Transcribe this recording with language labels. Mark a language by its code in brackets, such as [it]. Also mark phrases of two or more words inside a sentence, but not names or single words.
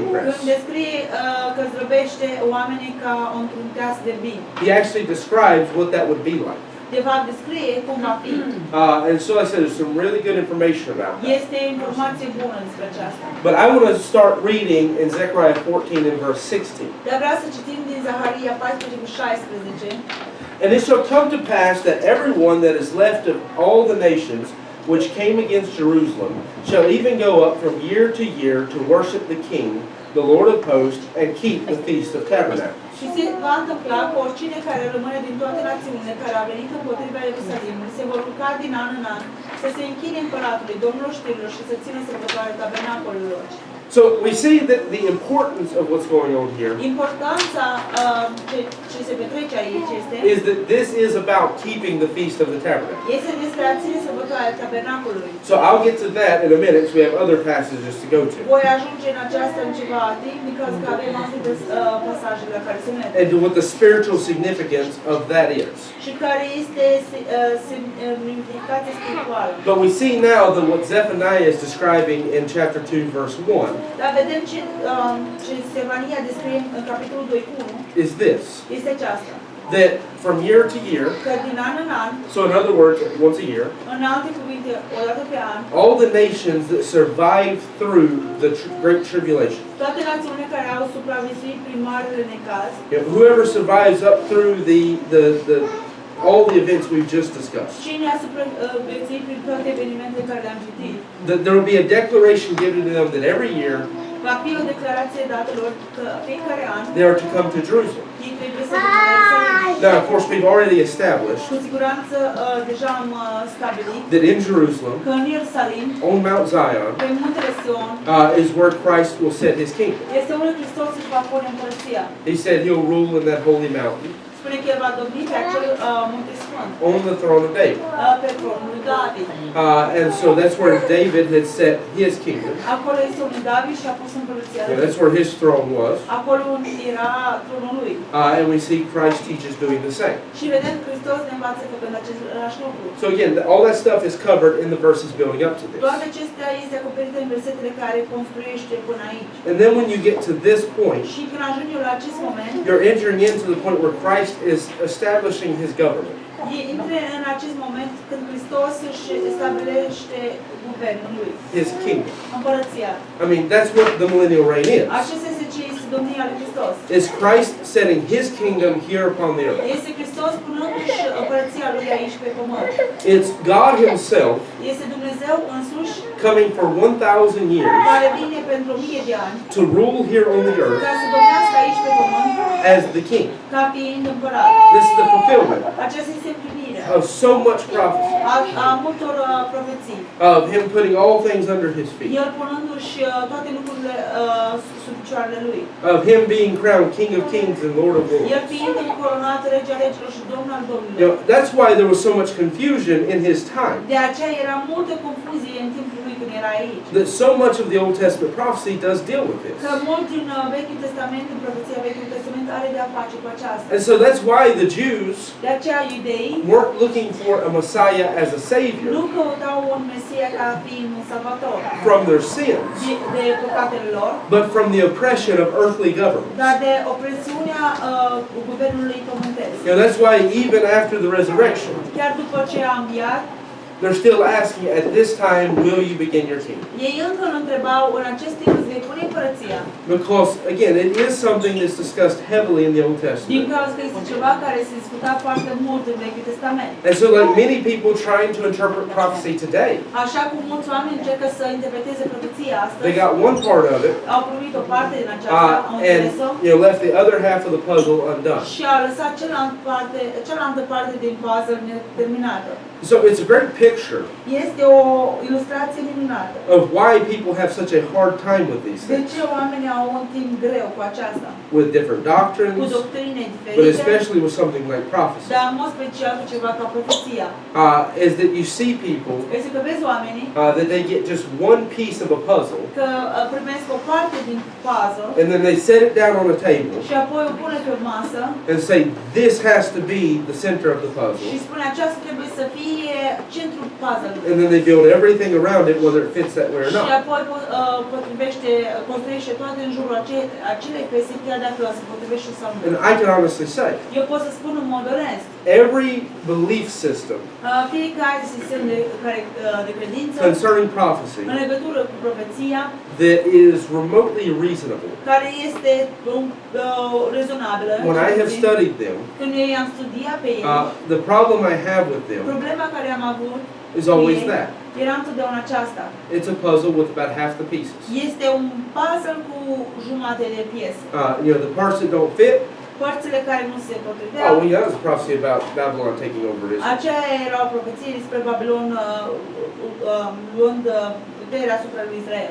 [ro] când [en] press, [ro] descrie că zdrobește oamenii ca într-un teas de vin, [en] he actually describes what that would be like. [ro] de fapt descrie cum va fi. [en] And so I said there's some really good information about that. [ro] Este informație bună despre aceasta. [en] But I want to start reading in Zephaniah 14 and verse 16. [ro] Dar vreau să citim din Zaharia 14 cu 16. [en] And it shall come to pass that everyone that is left of all the nations which came against Jerusalem shall even go up from year to year to worship the King, the Lord of hosts, and keep the Feast of Tabernacles. [ro] Și se va întâmpla că oricine care rămâne din toate națiunile care a venit împotriva Ierusalimului se vor ruga din an în an să se închine împăratului, Domnul știrilor și să țină sărbătoarea tabernacolului. [en] So we see that the importance of what's going on here [ro] Importanța ce se petrece aici este [en] is that this is about keeping the Feast of the Tabernacle. [ro] este despre a ține sărbătoarea tabernacolului. [en] So I'll get to that in a minute because we have other passages to go to. [ro] Voi ajunge în aceasta în ceva timp, din cauza că avem alte pasaje la care se merge. [en] And to what the spiritual significance of that is. [ro] Și care este semnificația spirituală. [en] But we see now that what Zephaniah is describing in chapter 2 verse 1 [ro] Dar vedem ce Zephaniah descrie în capitolul 2:1 [en] is this. [ro] este aceasta. [en] That from year to year, [ro] Că din an în an, [en] so in other words, once a year, [ro] în alte cuvinte, o dată pe an, [en] all the nations that survive through the great tribulation, [ro] toate națiunile care au supraviețuit prin marele necaz, [en] whoever survives up through all the events we've just discussed, [ro] cine a supraviețuit prin toate evenimentele care le-am citit, [en] that there will be a declaration given to them that every year [ro] va fi o declarație dată lor că fiecare an [en] they are to come to Jerusalem. [ro] ei trebuie să vină la Ierusalim. [en] Now, of course, we've already established [ro] Cu siguranță deja am stabilit [en] that in Jerusalem, [ro] că în Ierusalim, [en] on Mount Zion, [ro] pe muntele Sion, [en] is where Christ will set his kingdom. [ro] este unde Hristos își va pune împărăția. [en] He said he'll rule in that holy mountain, [ro] Spune că El va domni pe acel munte sfânt, [en] on the throne of David. [ro] pe tronul lui David. [en] And so that's where David had set his kingdom. [ro] Acolo este unde David și-a pus împărăția. [en] That's where his throne was. [ro] Acolo unde era tronul lui. [en] And we see Christ teaches doing the same. [ro] Și vedem Hristos ne învață făcând același lucru. [en] So again, all that stuff is covered in the verses building up to this. [ro] Toate acestea este acoperite în versetele care construiește până aici. [en] And then when you get to this point, [ro] Și când ajunge la acest moment, [en] you're entering into the point where Christ is establishing his government. [ro] intre în acest moment când Hristos își stabilește guvernul lui. [en] His kingdom. [ro] Împărăția. [en] I mean, that's what the millennial reign is. [ro] Acesta este ce este domnia lui Hristos. [en] Is Christ setting his kingdom here upon the earth. [ro] Este Hristos punându-și împărăția lui aici pe pământ. [en] It's God himself [ro] Este Dumnezeu însuși [en] coming for 1,000 years [ro] care vine pentru 1000 de ani [en] to rule here on the earth [ro] ca să domnească aici pe pământ [en] as the king. [ro] ca fiind împărat. [en] This is the fulfillment [ro] Aceasta este împlinirea [en] of so much prophecy, [ro] a multor profeții. [en] of him putting all things under his feet, [ro] El punându-și toate lucrurile sub picioarele lui. [en] of him being crowned King of Kings and Lord of [ro] El [en] Lords. [ro] fiind încoronat rege al regilor și domn al domnilor. [en] That's why there was so much confusion in his time. [ro] De aceea era multă confuzie în timpul lui când era aici. [en] That so much of the Old Testament prophecy does deal with this. [ro] Că mult din Vechiul Testament, în profeția Vechiului Testament, are de a face cu aceasta. [en] And so that's why the Jews [ro] De aceea iudeii [en] weren't looking for a Messiah as a savior [ro] nu căutau un Mesia ca fiind un salvator [en] from their sins, [ro] de păcatele lor, [en] but from the oppression of earthly governments. [ro] dar de opresiunea guvernului pământesc. [en] That's why even after the resurrection, [ro] Chiar după ce a înviat, [en] they're still asking, at this time, will you begin your kingdom? [ro] ei încă îl întrebau, în acest timp îți vei pune împărăția. [en] Because, again, it is something that's discussed heavily in the Old [ro] Din [en] Testament. [ro] cauza că este ceva care se discuta foarte mult în Vechiul Testament. [en] And so, like many people trying to interpret prophecy today, [ro] Așa cum mulți oameni încercă să interpreteze profeția astăzi, [en] they got one part of it, [ro] au primit o parte din aceasta, au [en] and [ro] înțeles-o, [en] left the other half of the puzzle undone. [ro] și au lăsat cealaltă parte din puzzle neterminată. [en] So it's a great picture [ro] Este o ilustrație minunată. [en] of why people have such a hard time with these [ro] De [en] things, [ro] ce oamenii au un timp greu cu aceasta? [en] with different [ro] Cu [en] doctrines, [ro] doctrine [en] but [ro] diferite, [en] especially with something like prophecy. [ro] dar în mod special cu ceva ca profeția. [en] Is that you see people [ro] Este că vezi oamenii [en] that they get just one piece of a puzzle, [ro] că primesc o parte din puzzle [en] and then they set it down on a table [ro] și apoi o pune pe masă [en] and say, this has to be the center of the [ro] și [en] puzzle. [ro] spune aceasta trebuie să fie centrul puzzle-ului. [en] And then they build everything around it, whether it fits that way or [ro] Și [en] not. [ro] apoi construiește toate în jurul acelei piese, chiar dacă se potrivește sau nu. [en] And I can honestly say, [ro] Eu pot să spun în mod onest, [en] every belief system [ro] fiecare sistem de credință [en] concerning prophecy [ro] în legătură cu profeția [en] that is remotely reasonable, [ro] care este rezonabilă. [en] when I have studied them, [ro] Când eu i-am studiat pe ei, [en] the problem I have with them [ro] problema care am avut [en] is always that. [ro] era întotdeauna aceasta. [en] It's a puzzle with about half the pieces. [ro] Este un puzzle cu jumate de piesă. [en] The parts that don't fit, [ro] părțile care nu se potriveau. [en] Oh, well, yeah, that was a prophecy about Babylon taking over Israel. [ro] Aceea era o profeție despre Babilon luând puterea asupra lui Israel.